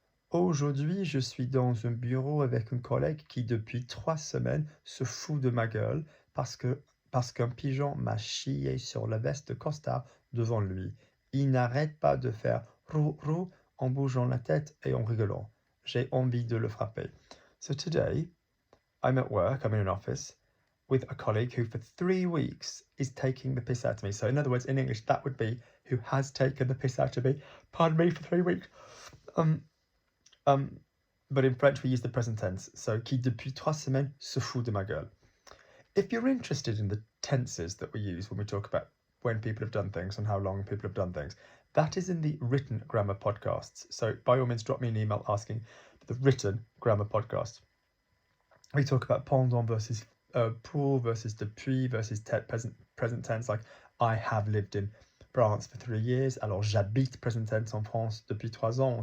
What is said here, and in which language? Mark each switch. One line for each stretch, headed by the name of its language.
French: Aujourd'hui, je suis dans un bureau avec un collègue qui, depuis 3 semaines, se fout de ma gueule parce qu'un pigeon m'a chié sur la veste costard devant lui. Il n'arrête pas de faire rou rou en bougeant la tête et en rigolant. J'ai envie de le frapper.
English: So today, I'm at work, I'm in an office, with a colleague who for 3 weeks is taking the piss out of me. So in other words, in English, that would be who has taken the piss out of me. Pardon me, for 3 weeks. But in French, we use the present tense.
French: So, qui depuis 3 semaines se fout de ma gueule.
English: If you're interested in the tenses that we use when we talk about when people have done things and how long people have done things, that is in the written grammar podcasts. So by all means, drop me an email asking for the written grammar podcast. We talk about pendant versus pour versus depuis versus present tense, like I have lived in France for 3 years.
French: Alors j'habite
English: present tense
French: en France depuis 3 ans.